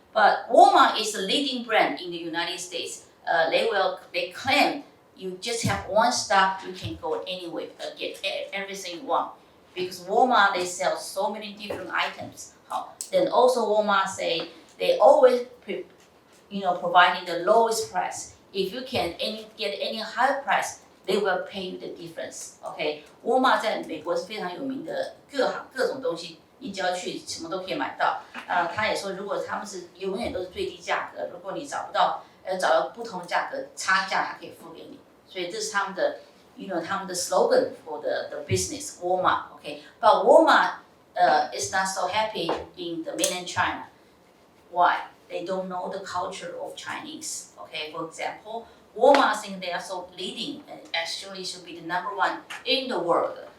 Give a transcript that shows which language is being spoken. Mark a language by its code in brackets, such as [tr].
[en] But Walmart is the leading brand in the United States. They claim you just have one stop, you can go anywhere, get everything you want. Because Walmart, they sell so many different items. Then also Walmart say they always providing the lowest price. If you can get any higher price, they will pay you the difference. [zh] Okay, Walmart 在美国是非常有名的，各种东西，你只要去什么都可以买到。他也说，如果他们是永远都是最低价格，如果你找到不同的价格，差价他可以付给你。所以这是他们的，他们的 [en] slogan for the business Walmart. Okay, but Walmart is not so happy in the mainland China. Why? They don't know the culture of Chinese. Okay, for example, Walmart think they are so leading and actually should be the #1 in the world.